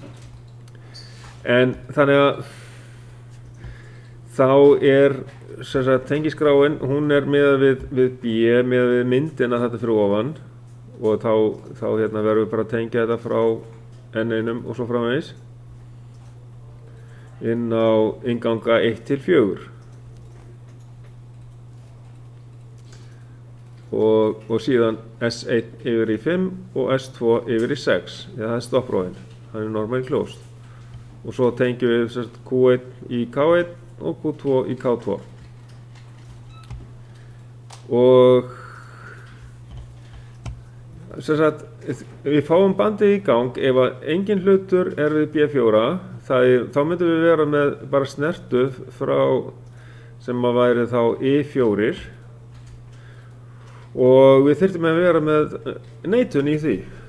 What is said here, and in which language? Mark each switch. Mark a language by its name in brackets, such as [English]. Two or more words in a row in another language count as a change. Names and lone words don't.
[Icelandic] En þannig að þá er sem sagt, tengiskráin, hún er miðað við B, miðað við myndina þetta fyrir ofan og þá hérna verðum við bara að tengja þetta frá N1 og svo framvegis inn á innganga 1 til 4 og síðan S1 yfir í 5 og S2 yfir í 6 það er stopprófin, hann er [English] normally closed [Icelandic] og svo tengjum við sem sagt, Q1 í K1 og Q2 í K2 og sem sagt, við fáum bandið í gang ef að engin hlutur er við B4 þá myndum við vera með bara snertuð frá sem að væri þá E4 og við þyrftum að vera með neitun í því